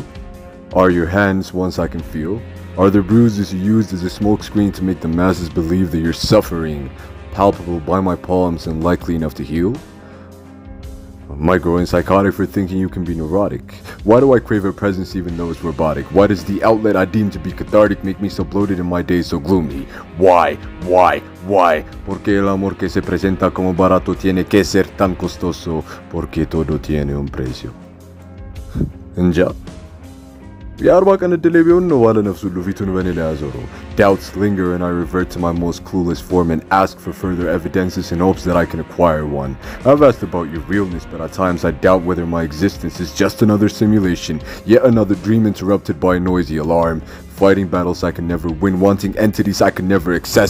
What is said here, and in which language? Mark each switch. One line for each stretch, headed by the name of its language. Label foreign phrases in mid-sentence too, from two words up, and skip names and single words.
English: Are your hands ones I can feel? Are the bruises you used as a smokescreen to make the masses believe that you're suffering, palpable by my palms and likely enough to heal? Am I growing psychotic for thinking you can be neurotic? Why do I crave a presence even though it's robotic? Why does the outlet I deem to be cathartic make me so bloated and my days so gloomy? Why?
Spanish: Porque el amor que se presenta como barato tiene que ser tan costoso? Porque todo tiene un precio.
Amharic: እንጃ የአርባ ቀን ዕድሌ ቢሆን ነው ባለ ነፍስ ሁሉ ፊቱን በእኔ ላይ ያዞረው.
English: Doubts linger and I revert to my most clueless form and ask for further evidences in hopes that I can acquire one. I've asked about your realness, but at times I doubt whether my existence is just another simulation, yet another dream interrupted by a noisy alarm. Fighting battles I can never win, wanting entities I can never access.